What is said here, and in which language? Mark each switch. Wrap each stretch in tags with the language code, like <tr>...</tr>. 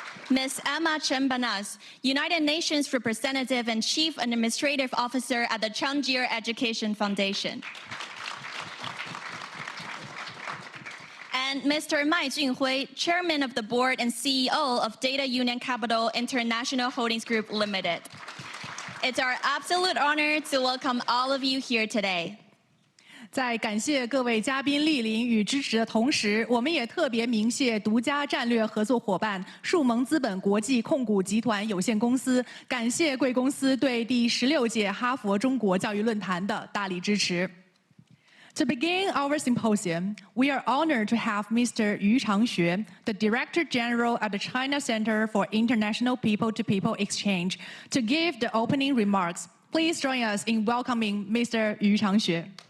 <en>Ms. Emma Chen Banaz, United Nations Representative and Chief Administrative Officer at the Changjie Education Foundation. And Mr. Mai Junhui, Chairman of the Board and CEO of Data Union Capital International Holdings Group Limited. It's our absolute honor to welcome all of you here today.</en> <zh>在感谢各位嘉宾莅临与支持的同时，我们也特别鸣谢独家战略合作伙伴树盟资本国际控股集团有限公司，感谢贵公司对第16届哈佛中国教育论坛的大力支持。</zh> <en>To begin our symposium, we are honored to have Mr. Yu Changxue, the Director General at the China Center for International People-to-People Exchange, to give the opening remarks. Please join us in welcoming Mr. Yu Changxue.</en>